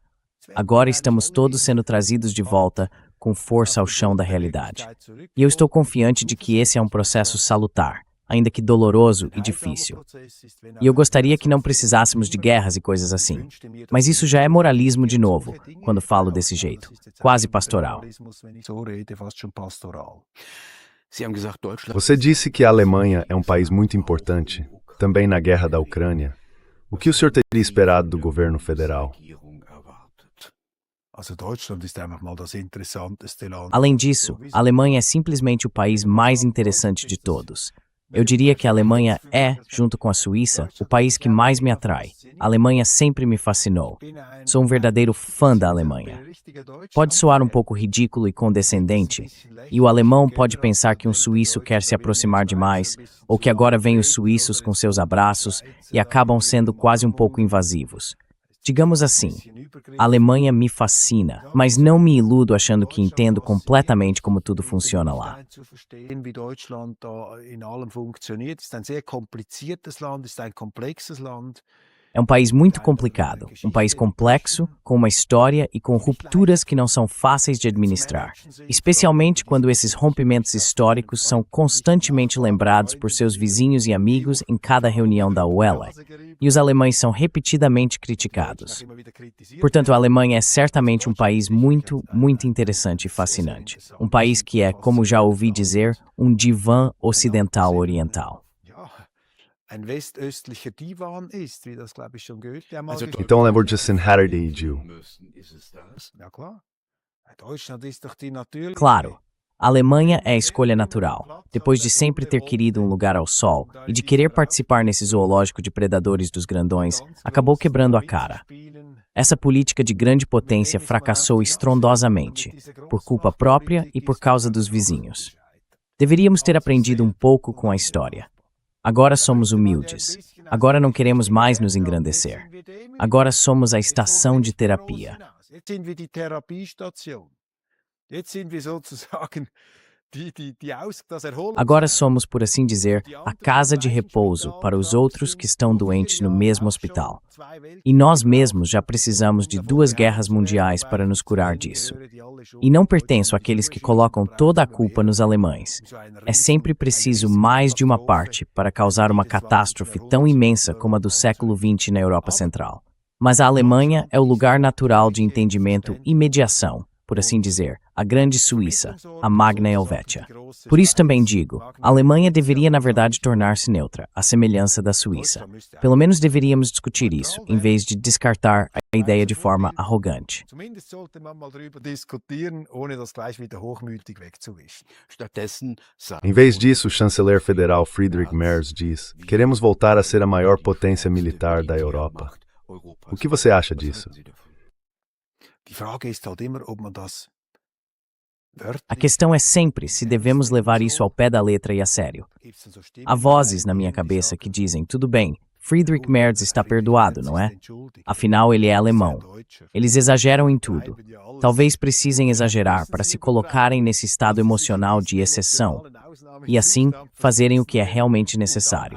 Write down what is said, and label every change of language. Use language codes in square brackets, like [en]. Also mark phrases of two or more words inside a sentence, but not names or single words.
[pt] Agora estamos todos sendo trazidos de volta com força ao chão da realidade. E eu estou confiante de que esse é um processo salutar, ainda que doloroso e difícil. E eu gostaria que não precisássemos de guerras e coisas assim. Mas isso já é moralismo de novo, quando falo desse jeito, quase pastoral. [de] Sie haben gesagt, Deutschland. [pt] Você disse que a Alemanha é um país muito importante, também na guerra da Ucrânia. O que o senhor teria esperado do governo federal? [de] Also Deutschland ist einfach mal das interessanteste Land. [pt] Além disso, a Alemanha é simplesmente o país mais interessante de todos. Eu diria que a Alemanha é, junto com a Suíça, o país que mais me atrai. A Alemanha sempre me fascinou. Sou um verdadeiro fã da Alemanha. Pode soar um pouco ridículo e condescendente, e o alemão pode pensar que um suíço quer se aproximar demais, ou que agora vêm os suíços com seus abraços e acabam sendo quase um pouco invasivos. Digamos assim, a Alemanha me fascina, mas não me iludo achando que entendo completamente como tudo funciona lá. [de] Zu verstehen, wie Deutschland da in allem funktioniert, ist ein sehr kompliziertes Land, ist ein komplexes Land. [pt] É um país muito complicado, um país complexo, com uma história e com rupturas que não são fáceis de administrar, especialmente quando esses rompimentos históricos são constantemente lembrados por seus vizinhos e amigos em cada reunião da UELA, e os alemães são repetidamente criticados. Portanto, a Alemanha é certamente um país muito, muito interessante e fascinante. Um país que é, como já ouvi dizer, um divã ocidental oriental. [de] Ein westöstlicher Divan ist, wie das, glaube ich, schon Goethe einmal Also geschrieben [pt] Então lembro de Senhardiju. [de] Ist es das? Ja, klar. Deutschland ist doch die natürliche. [pt] Claro, a Alemanha é a escolha natural, depois de sempre ter querido um lugar ao sol e de querer participar nesse zoológico de predadores dos grandões, acabou quebrando a cara. Essa política de grande potência fracassou estrondosamente, por culpa própria e por causa dos vizinhos. Deveríamos ter aprendido um pouco com a história. Agora somos humildes. Agora não queremos mais nos engrandecer. Agora somos a estação de terapia. [de] Jetzt sind wir die Therapiestation. Jetzt sind wir sozusagen das [pt] Agora somos, por assim dizer, a casa de repouso para os outros que estão doentes no mesmo hospital. E nós mesmos já precisamos de 2 guerras mundiais para nos curar disso. E não pertenço àqueles que colocam toda a culpa nos alemães. É sempre preciso mais de uma parte para causar uma catástrofe tão imensa como a do século XX na Europa Central. Mas a Alemanha é o lugar natural de entendimento e mediação, por assim dizer, a grande Suíça, a [la] Magna Helvetia. [pt] Por isso também digo, a Alemanha deveria na verdade tornar-se neutra, à semelhança da Suíça. Pelo menos deveríamos discutir isso, em vez de descartar a ideia de forma arrogante. [de] Zumindest sollte man mal darüber diskutieren, ohne das gleich wieder hochmütig wegzuwischen. Stattdessen sagt [pt] Em vez disso, o chanceler federal Friedrich Merz diz: queremos voltar a ser a maior potência militar da Europa. O que você acha disso? [de] Die Frage ist halt immer, ob man das wörtlich. [pt] A questão é sempre se devemos levar isso ao pé da letra e a sério. Há vozes na minha cabeça que dizem, tudo bem, Friedrich Merz está perdoado, não é? Afinal, ele é alemão. Eles exageram em tudo. Talvez precisem exagerar para se colocarem nesse estado emocional de exceção e, assim, fazerem o que é realmente necessário.